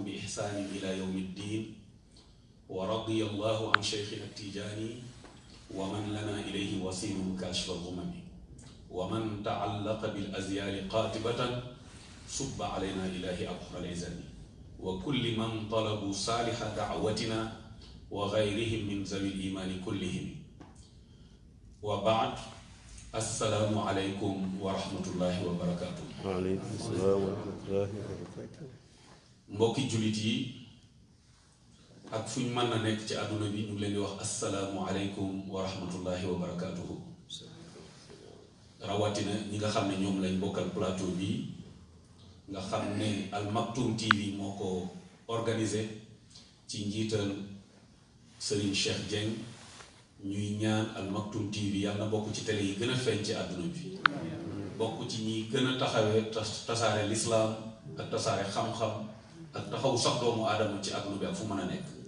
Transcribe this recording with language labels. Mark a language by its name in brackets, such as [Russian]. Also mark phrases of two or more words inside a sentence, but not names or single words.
[Arabic] بإحسان إلى يوم الدين ورضي الله عن شيخنا التيجاني ومن لنا إليه وسيل كاشف الغمم ومن تعلق بالأزيال قاتبة صب علينا إلهي أبحر العزم وكل من طلبوا صالح دعوتنا وغيرهم من ذوي الإيمان كلهم وبعد السلام عليكم ورحمة الله وبركاته. وعليكم السلام ورحمة الله وبركاته. [Wolof] mbokki jullit yi ak fu ñu mën na nekk ci àdduna bi ñu ngi leen di wax [Arabic] السلام عليكم ورحمة الله وبركاته. [Wolof] rawatina ñi nga xam ne ñoom lañ bokkal plateau bi nga xam ne Al Maktoum TV moo ko organisé ci njiital Serigne Cheikh Dieng ñuy ñaan Al Maktoum TV yàlla na bokk ci télé yi gën a feeñ ci àdduna bi bokk ci ñi gën a taxawee tasaare lislaam ak tasaare xam-xam ak taxaw sax doomu aadama ci àdduna bi ak fu mën a nekk.